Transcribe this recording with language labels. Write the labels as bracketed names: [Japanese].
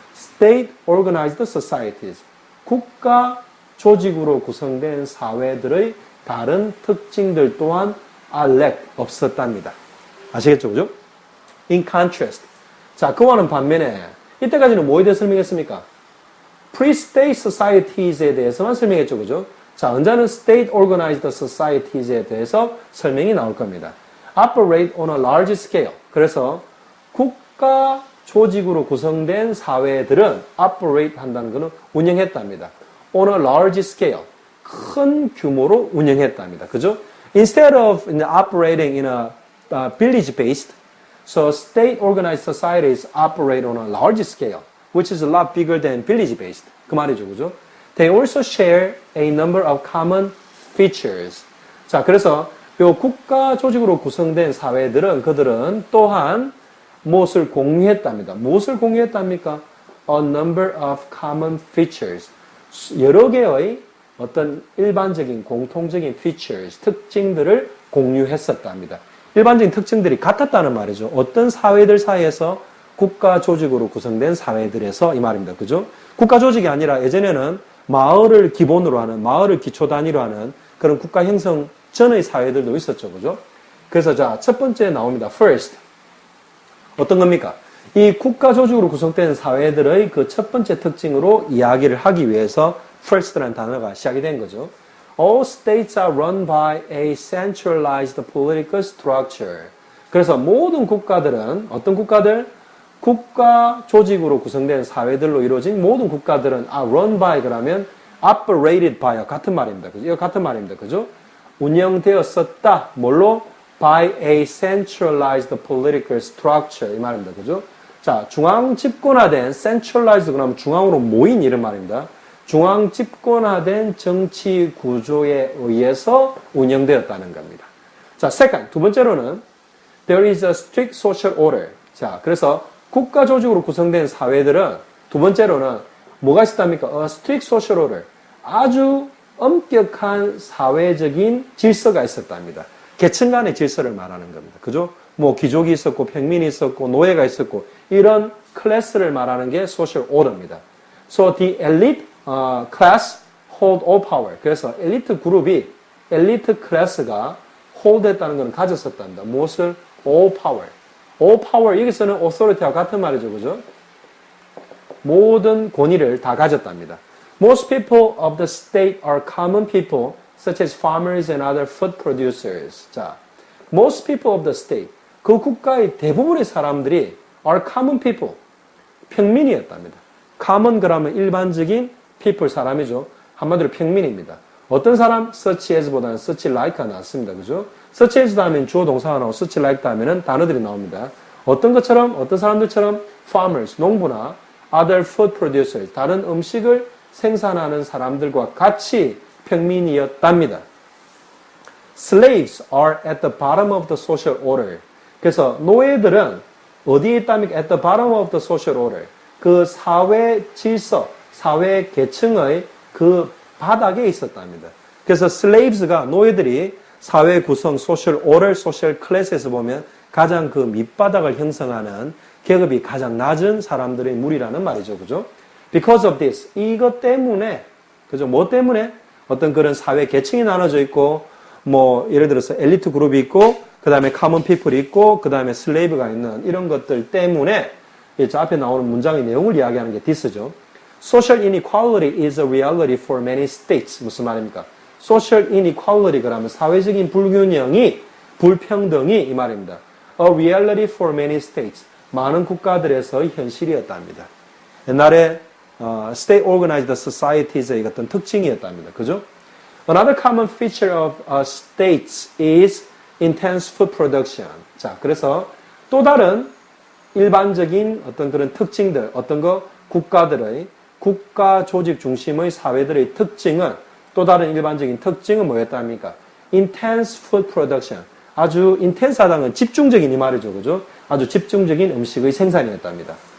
[English] State-organized societies. [Korean] 국가 조직으로 구성된 사회들의 다른 특징들 또한 [English] are lack, [Korean] 없었답니다. 아시겠죠? 그죠? [English] In contrast. [Korean] 자, 그와는 반면에 이때까지는 뭐에 대해 설명했습니까? [English] Pre-state societies [Korean] 에 대해서만 설명했죠. 그죠? 자, 언제는 [English] State Organized Societies [Korean] 에 대해서 설명이 나올 겁니다. [English] Operate on a large scale. [Korean] 그래서 국가 조직으로 구성된 사회들은 operate 한다는 것은 운영했답니다. [English] On a large scale. [Korean] 큰 규모로 운영했답니다. 그죠? [English] Instead of operating in a village-based, so state-organized societies operate on a large scale, which is a lot bigger than village-based. [Korean] 그 말이죠, 그죠? [English] They also share a number of common features. [Korean] 자, 그래서 이 국가 조직으로 구성된 사회들은 그들은 또한 무엇을 공유했답니다. 무엇을 공유했답니까? [English] A number of common features. [Korean] 여러 개의 어떤 일반적인 공통적인 features, 특징들을 공유했었답니다. 일반적인 특징들이 같았다는 말이죠. 어떤 사회들 사이에서 국가 조직으로 구성된 사회들에서 이 말입니다. 그죠? 국가 조직이 아니라 예전에는 마을을 기본으로 하는, 마을을 기초 단위로 하는 그런 국가 형성 전의 사회들도 있었죠. 그죠? 그래서 자, 첫 번째 나옵니다. First. 어떤 겁니까? 이 국가 조직으로 구성된 사회들의 그 첫 번째 특징으로 이야기를 하기 위해서 first라는 단어가 시작이 된 거죠. [English] All states are run by a centralized political structure. [Korean] 그래서 모든 국가들은 어떤 국가들? 국가 조직으로 구성된 사회들로 이루어진 모든 국가들은 [English] are run by [Korean] 그러면 [English] operated by [Korean] 같은 말입니다. 그죠? 이거 같은 말입니다. 그죠? 운영되었었다. 뭘로? [English] by a centralized political structure [Korean] 이 말입니다. 그죠? 자, 중앙 집권화된 centralized 그러면 중앙으로 모인 이런 말입니다. 중앙 집권화된 정치 구조에 의해서 운영되었다는 겁니다. [English] 자, second, [Korean] 두 번째로는 [English] there is a strict social order. [Korean] 자, 그래서 국가 조직으로 구성된 사회들은 두 번째로는 뭐가 있었답니까? [English] A strict social order. [Korean] 아주 엄격한 사회적인 질서가 있었답니다. 계층 간의 질서를 말하는 겁니다. 그죠? 뭐 귀족이 있었고 평민이 있었고 노예가 있었고 이런 클래스를 말하는 게 social order입니다. [English] So the elite class hold all power. [Korean] 그래서 엘리트 그룹이 엘리트 클래스가 hold 했다는 것은 가졌었답니다. 무엇을? [English] all power. [Korean] all power 여기서는 authority와 같은 말이죠. 그죠? 모든 권위를 다 가졌답니다. [English] Most people of the state are common people such as farmers and other food producers. 자, most people of the state. [Korean] 그 국가의 대부분의 사람들이 [English] are common people. [Korean] 평민이었답니다. common 그러면 일반적인 people 사람이죠. 한마디로 평민입니다. 어떤 사람? such as보다는 such like가 나왔습니다. 그죠? such as 다음엔 주어 동사가 나오고 such like 다음에는 단어들이 나옵니다. 어떤 것처럼? 어떤 사람들처럼? farmers, 농부나 [English] other food producers, [Korean] 다른 음식을 생산하는 사람들과 같이 평민이었답니다. [English] Slaves are at the bottom of the social order. [Korean] 그래서 노예들은 어디에 있답니까? [English] At the bottom of the social order. [Korean] 그 사회 질서, 사회 계층의 그 바닥에 있었답니다. 그래서 slaves가 노예들이 사회 구성, social order, social class에서 보면 가장 그 밑바닥을 형성하는 계급이 가장 낮은 사람들의 무리라는 말이죠. 그죠? [English] Because of this. [Korean] 이것 때문에, 그죠? 뭐 때문에? 어떤 그런 사회 계층이 나눠져 있고, 뭐, 예를 들어서 엘리트 그룹이 있고, 그 다음에 [English] common people [Korean] 이 있고, 그 다음에 slave가 있는 이런 것들 때문에, 저 앞에 나오는 문장의 내용을 이야기하는 게 this죠. [English] Social inequality is a reality for many states. [Korean] 무슨 말입니까? Social inequality 그러면 사회적인 불균형이, 불평등이 이 말입니다. [English] A reality for many states. [Korean] 많은 국가들에서의 현실이었답니다. 옛날에 [English] state organized societies [Korean] 의 어떤 특징이었답니다. 그죠? [English] Another common feature of states is intense food production. [Korean] 자, 그래서 또 다른 일반적인 어떤 그런 특징들, 어떤 거 국가들의 국가 조직 중심의 사회들의 특징은 또 다른 일반적인 특징은 뭐였답니까? [English] Intense food production. [Korean] 아주 인텐스하다는 건 집중적인 이 말이죠. 그죠? 아주 집중적인 음식의 생산이었답니다.